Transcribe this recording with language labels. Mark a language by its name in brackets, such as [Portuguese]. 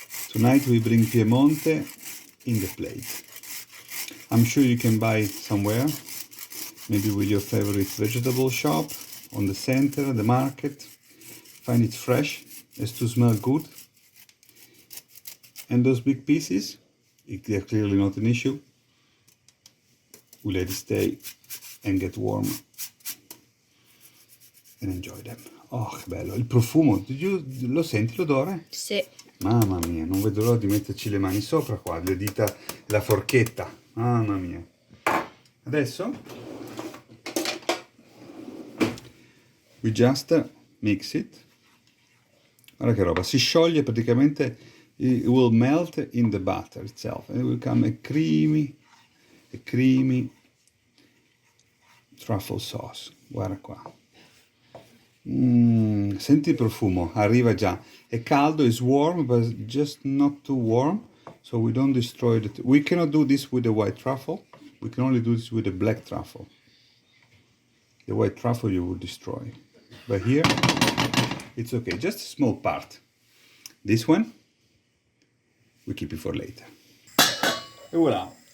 [English] Tonight we bring Piemonte in the plate. I'm sure you can buy somewhere, maybe with your favorite vegetable shop, on the center, the market. Find it fresh, has to smell good. And those big pieces, they're clearly not an issue. We let it stay and get warm and enjoy them. [Italian] Oh, che bello! Il profumo, lo senti l'odore? Sì. Mamma mia, non vedo l'ora di metterci le mani sopra qua, le dita, la forchetta. Mamma mia. Adesso [English] we just mix it. [Italian] Guarda che roba, si scioglie praticamente, [English] it will melt in the butter itself and it will become a creamy truffle sauce. [Italian] Guarda qua. Senti il profumo, arriva già. È caldo, [English] it's warm, but just not too warm. so we don't destroy it. We cannot do this with the white truffle. We can only do this with the black truffle. The white truffle you would destroy. But here, it's okay. Just a small part. This one, we keep it for later. And voila.